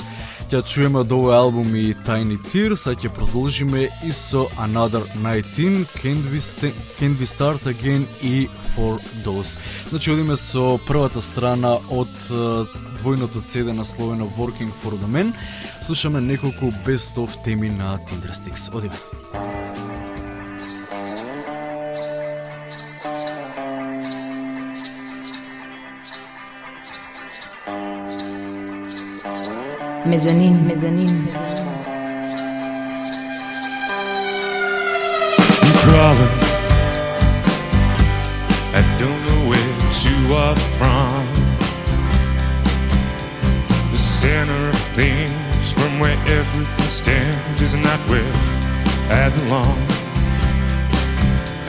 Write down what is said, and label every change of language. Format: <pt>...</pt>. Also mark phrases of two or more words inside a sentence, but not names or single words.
<mk>Ќе чуеме од овој албум и Tiny Tears, а ќе продолжиме и со Another 19, Can We Start Again и For Those. Значи одиме со првата страна од двојното CD насловено Working for the Men. Слушаме неколку</mk> <en>best of</en> <mk>теми на Tindersticks. Одиме. Мезанин.</mk> <en>I'm crawling, I don't know where you are from. The center of things, from where everything stands, is not where I belong.</en>